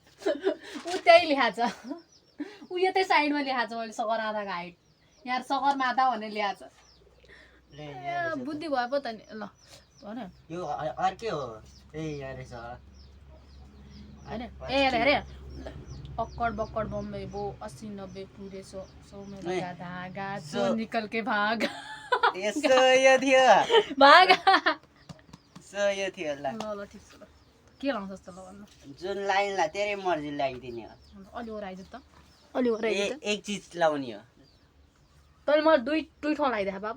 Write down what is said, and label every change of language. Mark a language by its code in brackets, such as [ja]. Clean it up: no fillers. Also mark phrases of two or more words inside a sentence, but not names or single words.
[ne] ऊ त्यही लेखा छ ऊ यतै साइडमा लेखा छ मैले सगरमाथाको हाइट यहाँ सगरमाथा भनेर लेखा छ बुद्धि भयो पो त नि ल भन यो अर्कै हो ए यहाँ रहेछ होइन ए हेरे [hi] अक्कड बक्कड बम्बे बो 80-90 पुरे 100 में लगा धागा जो निकल के भाग [ne] यसो यो थियो [hi] भाग [ne] सो यो थियो ल ल ठिक छ ल के लाउँछ जस्तो ल भन्नु जुन लाइनलाई तेरै मर्जी लगाइदिने हो अलि ओराइज त अलि गराइदियो त एक चिज लाउने हो तैँले मलाई दुई ठाउँ लगाइदिए बाबु